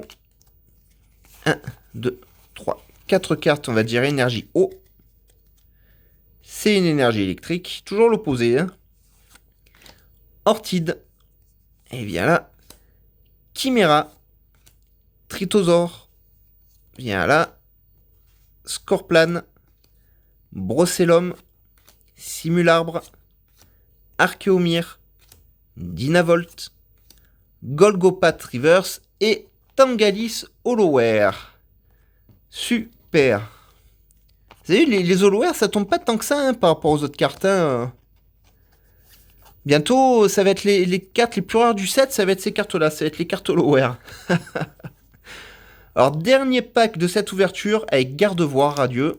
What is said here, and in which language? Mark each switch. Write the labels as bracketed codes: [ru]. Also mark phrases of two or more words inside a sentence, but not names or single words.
[fr] 1, 2, 3, 4 cartes, on va dire énergie eau. C'est une énergie électrique, toujours l'opposé. Hein. Orchide. Et bien là. Chimera. Tritosaure. viens là. Scorplan, Brossellum, Simularbre, Archeomir, Dynavolt, Golgopath Reverse et Tangalis Holoware. Super. Vous avez vu, les Holoware, ça tombe pas tant que ça par rapport aux autres cartes. Bientôt, ça va être les cartes les plus rares du set, ça va être ces cartes-là, ça va être les cartes Holoware. Alors, dernier pack de cette ouverture avec Gardevoir radieux.